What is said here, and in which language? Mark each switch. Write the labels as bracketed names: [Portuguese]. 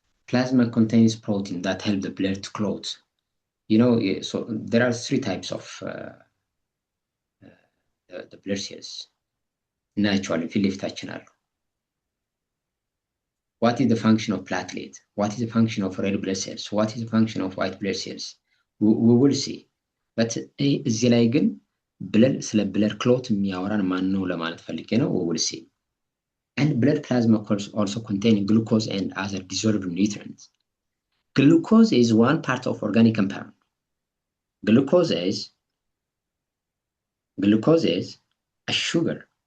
[English] Plasma contains protein that help the blood to clot. You know, so there are three types of the blood cells. Naturally, [Amharic] ፊት ለፊታችን አሉ። [English] What is the function of platelet? What is the function of red blood cells? What is the function of white blood cells? We will see. [Amharic] But እዚህ ላይ ግን blood ስለ blood clot የሚያወራን ማን ነው ለማለት ፈልጌ ነው። [English] We will see. And blood plasma also contain glucose and other dissolved nutrients. Glucose is one part of organic compound. Glucose is a sugar.